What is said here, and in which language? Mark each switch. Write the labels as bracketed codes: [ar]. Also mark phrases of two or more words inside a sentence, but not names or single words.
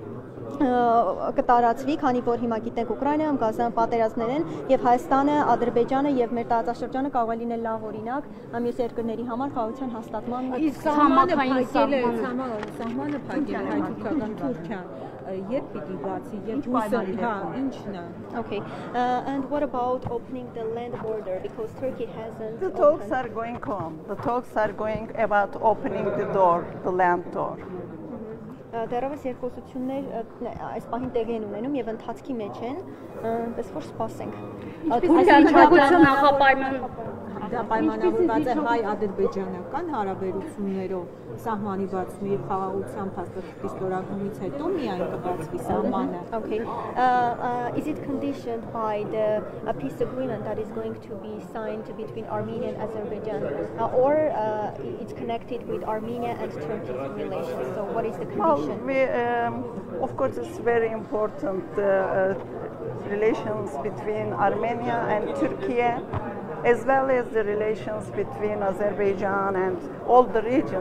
[hy] կտարածվի, քանի որ հիմա գիտենք Ուկրաինայում գազային պատերազմներ են եւ Հայաստանը, Ադրբեջանը եւ մեր տարածաշրջանը կարող է լինել լավ օրինակ մյուս երկրների համար խաղաղության հաստատման իսկ սահմանը փակել է հայ-թուրքական Թուրքիան երբ պիտի բացի երբ հույսը ինչն է [en] Okay and what about opening the land border because Turkey hasn't The talks are going on. The talks are going about opening the door, the land door. [hy] Դեռևս երկխոսություններ այս պահին տեղի են ունենում եւ ընթացքի մեջ են, պես որ սպասենք։ Թուրքիան նախապայման դա պայմանավորված է հայ-ադրբեջանական հարաբերություններով սահմանի բացումի եւ խաղաղության փաստաթղթի ստորագրումից հետո միայն կբացվի սահմանը։ [en] Okay. Is it conditioned by the peace agreement that is going to be signed between Armenia and Azerbaijan, or it's connected with Armenia and Turkey's relations? So what is the condition? Well, of course, it's very important relations between Armenia and Turkey, as well as the relations between Azerbaijan and all the region.